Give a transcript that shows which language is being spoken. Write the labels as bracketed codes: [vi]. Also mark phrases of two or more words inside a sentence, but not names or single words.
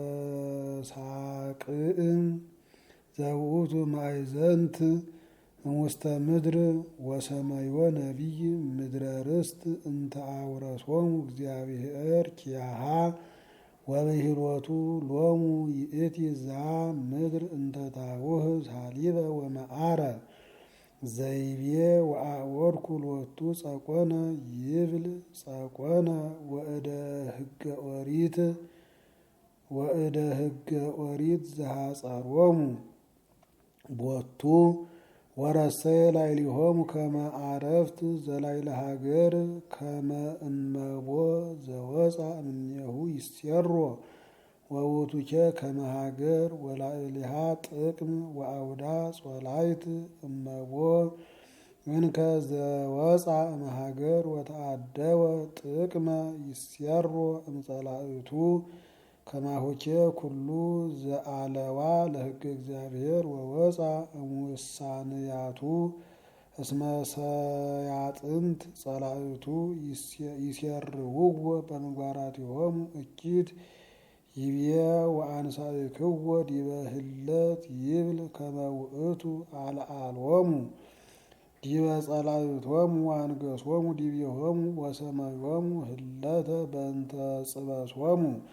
[gez] ሳቅእም ዘውእቱ ማእዘንት ውስተ ምድር ወሰመዮ ነቢይ ምድረ ርስት እንተ አውረሶሙ እግዚአብሔር ኪያሃ ወብሂልወቱ ሎሙ ይእቲ ዛ ምድር እንተ ታውህ ሳሊበ ወመዓረ ዘይቤ ዘገበርኩ ሎቱ ጸቆነ ይብል ጸቆነ ወእደ ሕገ ኦሪት ዘሐጸሮሙ ቦቱ ወረሰየ ላዕሌሆሙ ከመ አረፍት ዘላዕለ ሀገር ከመ እመቦ ዘወፃ እምኔሁ ይሴሮ ወውእቱኬ ከመ ሀገር ወላዕሌሃ ጥቅም ወአውዳ ጾላይት እመቦ እንከ ዘወፃ እምሀገር ወተአደወ ጥቅመ ይሴሮ እምጸላእቱ ከማሁኬ ኩሉ ዘአለዋ ለሕገ እግዚአብሔር ወወፃ እምውሳንያቱ እስመ ሰያጥንት ጸላእቱ ይሴርውዎ በምግባራቲሆሙ እኪት ይቤ ወአንሳእክዎ ዲበ ህለት ይብል ከመ ውእቱ አልዓሎሙ ዲበ ጸላእቶሙ ወአንገሶሙ ዲቤሆሙ ወሰመዮሙ ህለተ በእንተ ጽበሶሙ